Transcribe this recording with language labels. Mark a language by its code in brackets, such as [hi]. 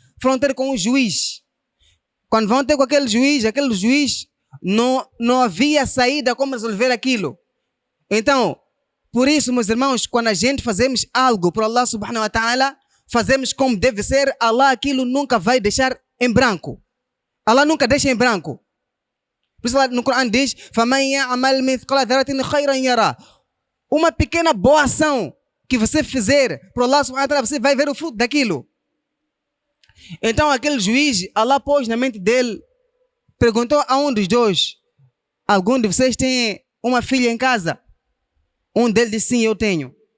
[pt] Foram ter com o juiz. Quando vão ter com aquele juiz não havia saída como resolver aquilo. Então, por isso, meus irmãos, quando a gente fazemos algo para Allah subhanahu wa ta'ala, fazemos como deve ser, Allah aquilo nunca vai deixar em branco. Allah nunca deixa em branco. Por isso no Corão diz, [ar] فَمَنْ يَعْمَلْ مِثْقَلَ ذَرَّةٍ خَيْرًا يَرَى. [pt] Uma pequena boa ação que você fizer para Allah subhanahu wa ta'ala, você vai ver o fruto daquilo. Então aquele juiz, Allah pôs na mente dele, perguntou a um dos dois, algum de vocês tem uma filha em casa? Um deles disse, sim, eu tenho.